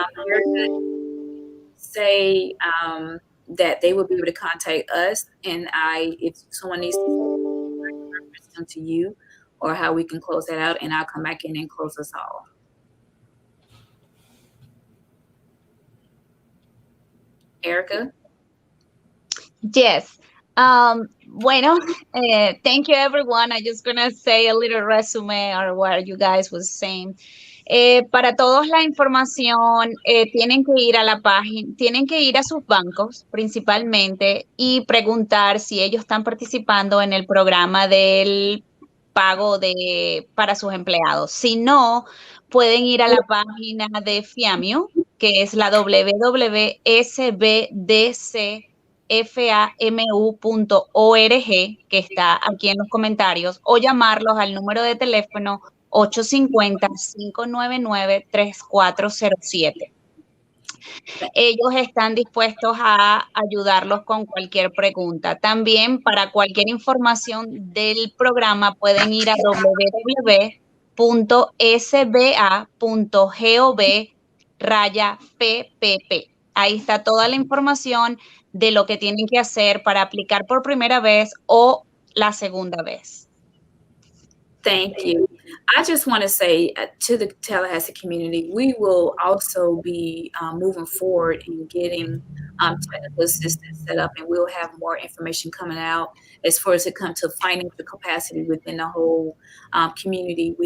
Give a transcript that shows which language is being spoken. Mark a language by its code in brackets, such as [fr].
[en] Erica, say that they will be able to contact us, and if someone needs to reference them to you, or how we can close that out, and I'll come back in and close us all. Erica? Yes. Bueno, thank you, everyone. I'm just gonna say a little resume or what you guys was saying. [es] Para todos la información, tienen que ir a la página, tienen que ir a sus bancos principalmente y preguntar si ellos están participando en el programa del pago para sus empleados. Si no, pueden ir a la página de FIAMIO, que es la www.sbdcfamu.org, que está aquí en los comentarios, o llamarlos al número de teléfono 850-599-3407. Ellos están dispuestos a ayudarlos con cualquier pregunta. También para cualquier información del programa pueden ir a www.sba.gov/PPP. Ahí está toda la información de lo que tienen que hacer para aplicar por primera vez o la segunda vez. [en] Thank you. I just want to say to the Tallahassee community, we will also be moving forward in getting technical assistance set up, and we'll have more information coming out as far as it comes to financial capacity within the whole community.